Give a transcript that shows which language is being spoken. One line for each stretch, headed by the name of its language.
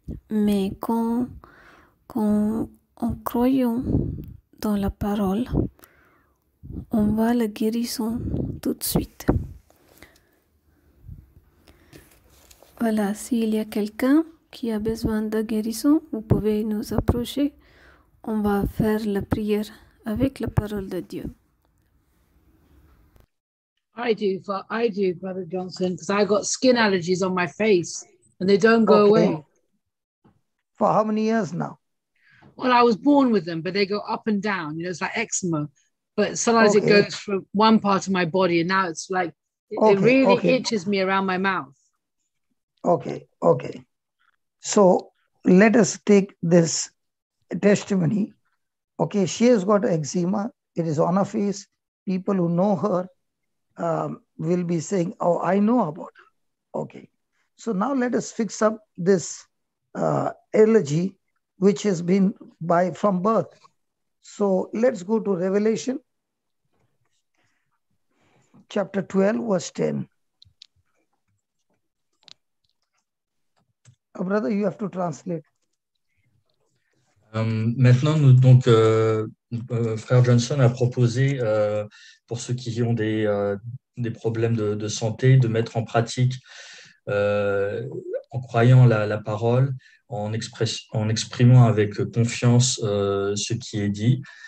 French: Mais quand en croyant dans la parole, on voit la guérison tout de suite. Voilà, s'il y a quelqu'un qui a besoin de guérison, vous pouvez nous approcher. On va faire la prière avec la parole de Dieu.
English: I do, Brother Johnson, because I got skin allergies on my face and they don't go away. For how many years now? Well, I was born with them, but they go up and down. You know, it's like eczema. But sometimes it goes from one part of my body, and now it's like it really itches me around my mouth. Okay. So let us take this testimony. Okay, she has got eczema. It is on her face. People who know her will be saying, "Oh, I know about her." Okay. So now let us fix up this allergy, which has been from birth. So let's go to Revelation chapter 12, verse 10. Brother, you have to translate.
French: Maintenant, Frère Johnson a proposé, pour ceux qui ont des problèmes de santé, de mettre en pratique, en croyant la parole, en exprimant avec confiance ce qui est dit.